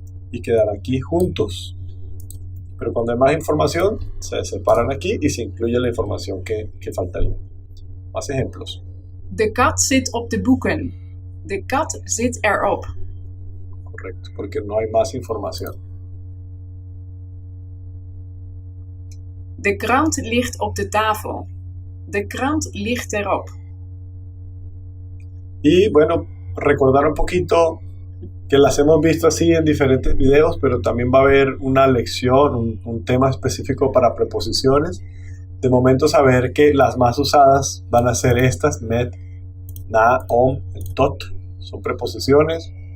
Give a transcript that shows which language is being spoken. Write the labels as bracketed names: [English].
[Spanish] Y quedan aquí juntos. Pero cuando hay más información, se separan aquí y se incluye la información que faltaría. Más ejemplos. [Dutch] De kat zit op de boeken. De kat zit erop. [Spanish] Correcto, porque no hay más información. [Dutch] De krant ligt op de tafel. De krant ligt erop. [Spanish] Y bueno, recordar un poquito que las hemos visto así en diferentes videos, pero también va a haber una lección, un tema específico para preposiciones. De momento saber que las más usadas van a ser estas, met, na, om, tot, son preposiciones.